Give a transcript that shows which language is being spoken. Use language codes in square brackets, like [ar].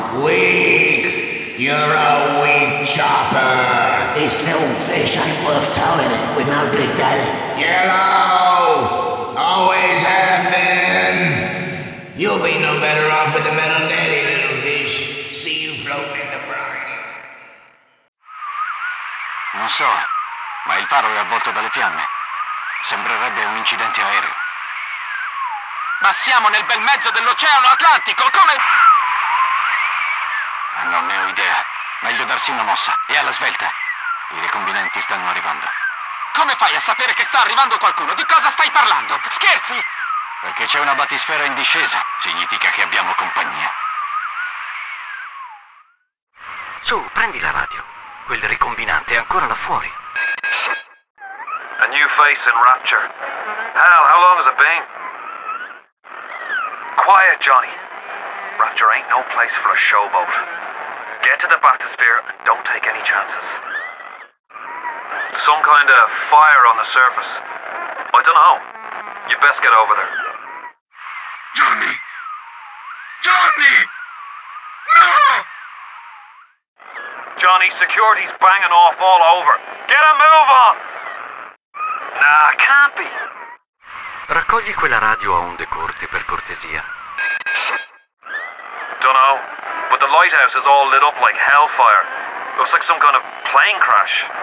[en] Weak! You're a weak chopper! It's no fish, ain't worth towing it with my big daddy. Yellow! Always have been! You'll be no better off with the metal daddy, little fish. See you floating in the brine. [it] Non so, ma il faro è avvolto dalle fiamme. Sembrerebbe un incidente aereo. Ma siamo nel bel mezzo dell'Oceano Atlantico, come... Non ne ho idea. Meglio darsi una mossa. E alla svelta. I ricombinanti stanno arrivando. Come fai a sapere che sta arrivando qualcuno? Di cosa stai parlando? Scherzi? Perché c'è una batisfera in discesa. Significa che abbiamo compagnia. Su, prendi la radio. Quel ricombinante è ancora là fuori. [en] A new face in Rapture. Hell, how long has it been? Quiet, Johnny. Rapture ain't no place for a showboat. Get to the bathysphere and don't take any chances. Some kind of fire on the surface. I don't know. You best get over there. Johnny! Johnny! No! Johnny, security's banging off all over. Get a move on! Nah, can't be. [it] Raccogli quella radio a onde corte, per cortesia. [en] Don't know. But the lighthouse is all lit up like hellfire. Looks like some kind of plane crash.